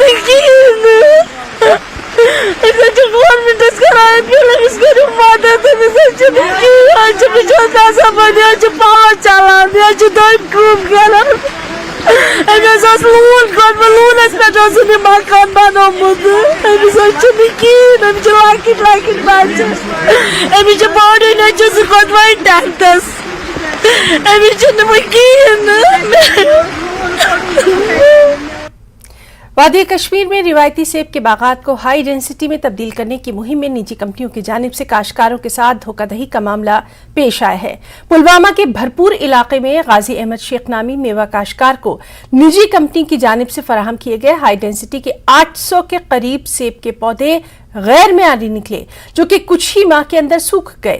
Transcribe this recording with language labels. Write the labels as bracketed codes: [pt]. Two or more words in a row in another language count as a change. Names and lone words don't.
[ks] نہٕ کِہیٖنۍ نہٕ أسۍ حظ چھِ گورمنٹس کران اپیل أمِس کٔرِو مدد أمِس حظ چھُنہٕ کِہیٖنۍ حظ چھُ بِچور نٮ۪صبٲنی حظ چھُ پاور چلان یہِ حظ چھُ دٔنۍ کٲم کران أمۍ حظ اوس لون کوٚڑمُت لونس پٮ۪ٹھ اوسُن یہِ مکان بنومُت أمِس حظ چھُنہٕ کِہیٖنۍ أمِس چھِ لۄکٕٹۍ لۄکٕٹۍ بچہِ أمِس چھِ بوڈی نیٚچوٗ سُہ کھوٚت وۄنۍ 10تھس أمِس چھُنہٕ وۄنۍ کِہیٖنۍ نہٕ [ur] وادی کشمیر میں روایتی سیب کے باغات کو [en] high density [ur] میں تبدیل کرنے کی مہم میں نجی کمپنیوں کی جانب سے کاشتکاروں کے ساتھ دھوکہ دہی کا معاملہ پیش آیا ہے۔ پلوامہ کے بھرپور علاقے میں غازی احمد شیخ نامی میوہ کاشتکار کو نجی کمپنی کی جانب سے فراہم کیے گئے [en] high density [ur] کے 800 کے قریب سیب کے پودے غیر معیاری نکلے جو کہ کچھ ہی ماہ کے اندر سوکھ گئے۔